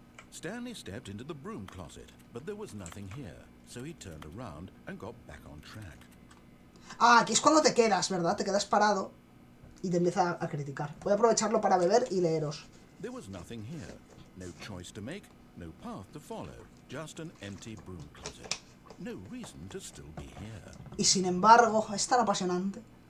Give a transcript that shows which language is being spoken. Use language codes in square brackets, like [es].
[en] Stanley stepped into the broom closet, but there was nothing here, so he turned around and got back on track. [es] Ah, aquí es cuando te quedas, ¿verdad? Te quedas parado y te empieza a criticar. Voy a aprovecharlo para beber y leeros. [en] There was nothing here. No choice to make, no path to follow. Just an empty broom closet. No reason to still be here. [es] Y sin embargo, es tan apasionante.